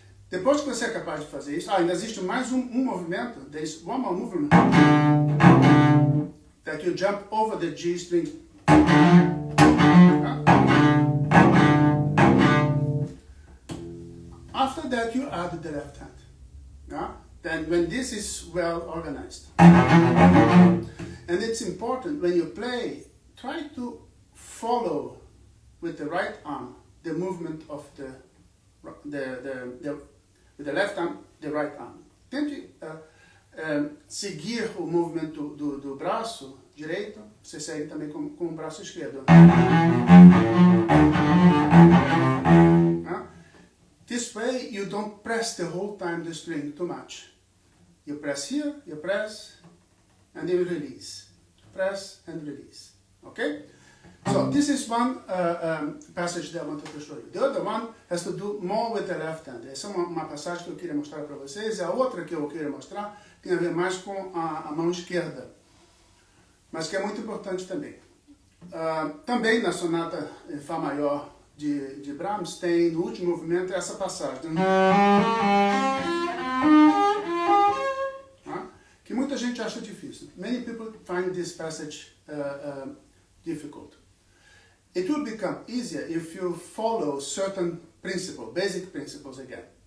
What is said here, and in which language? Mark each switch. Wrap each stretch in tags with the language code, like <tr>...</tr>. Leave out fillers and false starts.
<pt>Depois que você é capaz de fazer isso, ainda existe mais um movimento.</pt> <en>There is one more movement that you jump over the G string. After that, you add the left hand. Then, when this is well organized, and it's important when you play, try to follow with the right arm the movement of with the left arm, the right arm.</en> <pt>Tente seguir o movimento do braço direito, você segue também com o braço esquerdo.</pt> <en>This way you don't press the whole time the string too much. You press here, you press, and then you release. Press and release. Okay? So this is one passage that I wanted to show you. The other one has to do more with the left hand.</en> <pt>Essa é uma passagem que eu queria mostrar para vocês. A outra que eu queria mostrar tem a ver mais com a mão esquerda, mas que é muito importante também. Também na sonata em Fá maior de Brahms tem no último movimento essa passagem. Que muita gente acha difícil.</pt> <en>Many people find this passage difficult. It will become easier if you follow certain principles, basic principles again.</en>